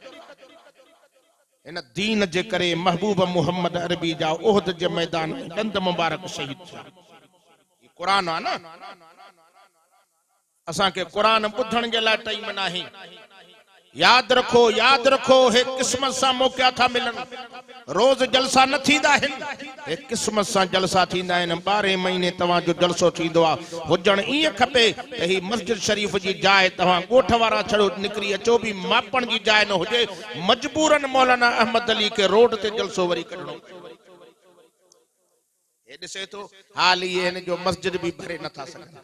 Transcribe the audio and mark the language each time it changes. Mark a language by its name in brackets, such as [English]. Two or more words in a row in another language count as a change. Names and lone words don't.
[Sindhi] इन दीन जे करे महबूब मुहम्मद अरबी जा उहद जे मैदान में दंद मुबारक शहीद थिया। कुरान आहे न। असांखे कुरान ॿुधण जे लाइ टाइम नाहे। याद रखो हे किस्मत सां मौक़ा था मिलन। रोज जलसा न थींदा आहिनि। हे किस्मत सां जलसा थींदा आहिनि। 12 महीने तव्हांजो जलसो थींदो आहे। हुजण ईअं खपे त ही मस्जिद शरीफ जी जाइ तव्हां ॻोठ वारा छड़ो निकिरी अचो भी मापण जी जाइ न हुजे। मजबूरन मौलाना अहमद अली के रोड ते जलसो वरी कढणो। हे ॾिसे थो हाल इहे हिन जो मस्जिद भी भरे नथा सघनि।